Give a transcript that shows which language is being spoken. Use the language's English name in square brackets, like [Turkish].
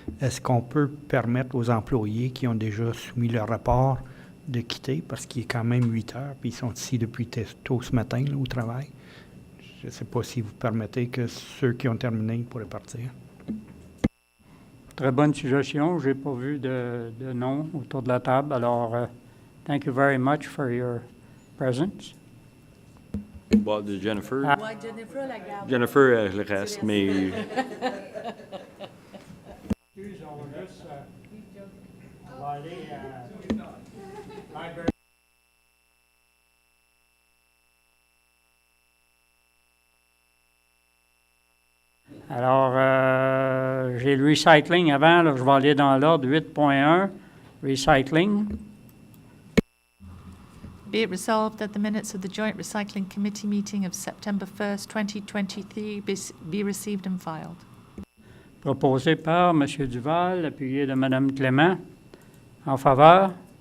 [French] Est-ce qu'on peut permettre aux employés qui ont déjà soumis leur rapport de quitter, parce qu'il est quand même 8 heures, puis ils sont ici depuis tôt ce matin là, au travail? Je ne sais pas si vous permettez que ceux qui ont terminé pourraient partir. Très bonne suggestion. Je n'ai pas vu de nom autour de la table. [English] Alors, thank you very much for your presence. [French] Bon, de Jennifer. Ouais, Jennifer la garde. Jennifer, elle reste, mais Excuse, on va juste on va aller à library. Alors, j'ai le recycling avant, là, je vais aller dans l'ordre 8.1, recycling. [English] Be it resolved that the minutes of the Joint Recycling Committee meeting of September 1st, 2023 be received and filed. [French] Proposé par M. Duval, appuyé de Mme Clément. En faveur?